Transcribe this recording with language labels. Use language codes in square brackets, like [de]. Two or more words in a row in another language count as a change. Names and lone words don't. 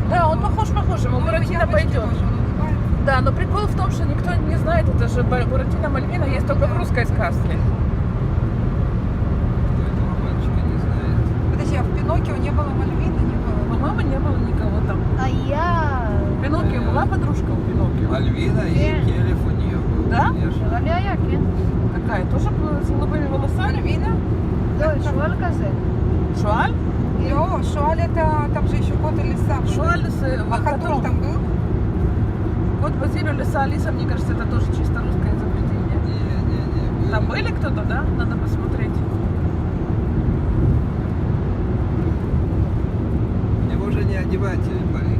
[ru] Да, он похож, ему буратино пойдет. Да, но прикол в том, что никто не знает, это же буратино Мальвина есть только в русской сказке. Кто этого мальчика не знает? Подожди, а в Пиноккио не было Мальвины, не было? По-моему, не было никого там. [he] היה. [ru] Пиноккио была подружка у Пиноккио? Мальвина и Нет. Келев у нее был, Да? конечно. [he] נראה לי היה, כן. [ru] Такая, тоже с голубыми волосами? Мальвина? [he] לא, שועל כזה. [ru] Шуаль? О, Шуаль это там же еще кот и лиса. были. Шуаль с А Хатун котом. там был? Кот Базилио, лиса Алиса, мне кажется, это тоже чисто русское изобретение. Не. Там были кто-то, да? Надо посмотреть. Его уже не одевать парик.